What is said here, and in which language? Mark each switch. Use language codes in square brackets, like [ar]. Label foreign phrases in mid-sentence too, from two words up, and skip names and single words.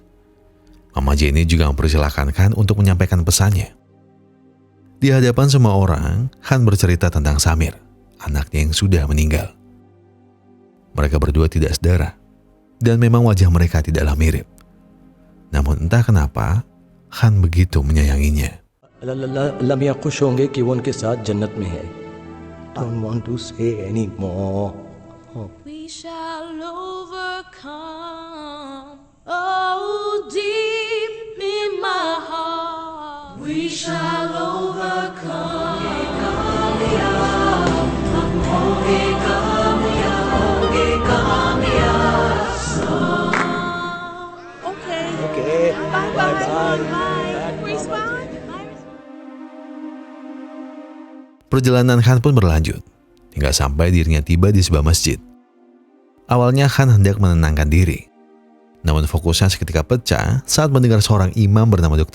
[id] Mama Jenny juga mempersilahkan Khan untuk menyampaikan pesannya. Di hadapan semua orang, Khan bercerita tentang Samir, anaknya yang sudah meninggal. Mereka berdua tidak sedarah, dan memang wajah mereka tidaklah mirip. Namun entah kenapa, Khan begitu menyayanginya. [hi] लम्या खुश होंगे कि वो उनके साथ जन्नत में है. [en] Don't want to say anymore. We shall overcome. Oh, deep in my heart, we shall overcome. Okay. Bye bye. [id] Perjalanan Khan pun berlanjut, hingga sampai dirinya tiba di sebuah masjid. Awalnya Khan hendak menenangkan diri. Namun fokusnya seketika pecah saat mendengar seorang imam bernama Dr.